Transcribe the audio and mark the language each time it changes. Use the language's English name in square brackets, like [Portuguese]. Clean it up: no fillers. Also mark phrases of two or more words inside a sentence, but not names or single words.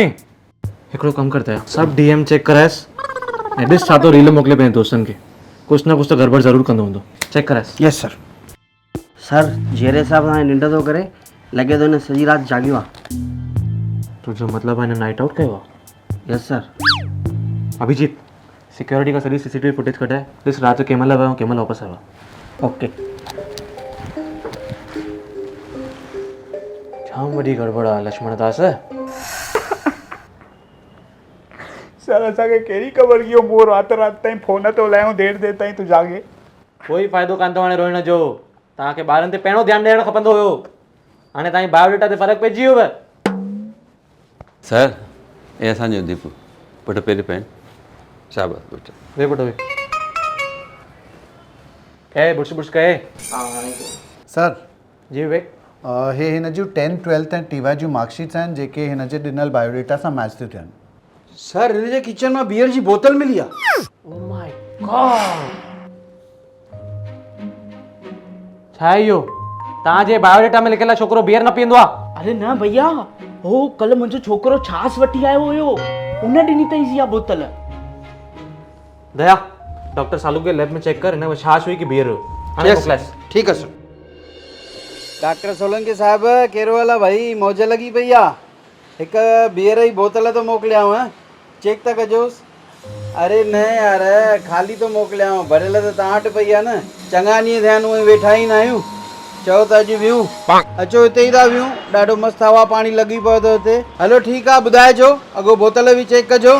[Sindhi] हिकिड़ो कमु कर दया सभु DM चेक करायसि ऐं ॾिस छा थो रील मोकिले पंहिंजे दोस्तनि खे कुझु न कुझु त गड़बड़ ज़रूरु कंदो हूंदो चेक करायसि। [English] yes sir [Sindhi] जहिड़े हिसाब सां निंड थो करे लॻे थो हिन सॼी राति जाॻियो आहे। तुंहिंजो मतिलबु आहे हिन [English] night out [Sindhi] कयो आहे। [English] yes sir. [Sindhi] अभिजीत सिक्योरिटी खां सॼी [English] CCTV footage [Sindhi] कढाए ॾिस राति जो कंहिं महिल वियो कंहिं महिल वापसि आयो। ओके जाम वॾी गड़बड़ आहे लक्ष्मण दास। सर असांखे कहिड़ी ख़बर की इहो राति ताईं फ़ोन थो हलायूं देरि ताईं तूं जागे। कोई फ़ाइदो कान थो हाणे रोइण जो तव्हांखे ॿारनि ते पहिरियों ध्यानु ॾियणु खपंदो हुयो हाणे तव्हांजी बायोडेटा ते फ़र्क़ु पइजी वियो। सर हे असांजो दीपू पुटु पहिरीं पेन शाबाश पुटु वे पुटु वे कहे बुर्श कहे सर जी विवेक हे हिन जूं 10th 12th ऐं TY जूं मार्कशीट्स आहिनि जेके हिन जे ॾिनल बायोडेटा सां मैच थियूं थियनि। सर हिन जे किचन मां बियर जी बोतल मिली आहे। [English] oh my god [Sindhi] छा आहे इहो तव्हांजे बायोडेटा में लिखियल आहे छोकिरो बियर न पींदो आहे। अरे न भैया हो कल्ह मुंहिंजो छोकिरो छाछ वठी आयो हुयो उन ॾिनी अथईं इहा बोतल। दया डॉक्टर सालू के लैब में चेक कर हिन में छाछ हुई कि बियर हुयो हाणे मोकिलाइसि। ठीकु आहे सर। डॉक्टर सोलंकी साहिब कहिड़ो हाल आहे भाई मौज लॻी पई आहे हिकु बियर जी बोतल थो मोकिलियांव चेक त कजोसि अरे न यार खाली तो मोकिलियांव भरियल त तव्हां वटि पई आहे न चङा ॾींहं थिया आहिनि उहे वेठा ई न आहियूं चओ त अॼु वियूं अचो हिते ई था वियूं ॾाढो मस्तु हवा पाणी लॻी पियो अथव हिते हलो ठीकु आहे ॿुधाइजो अॻो बोतल बि चेक कजो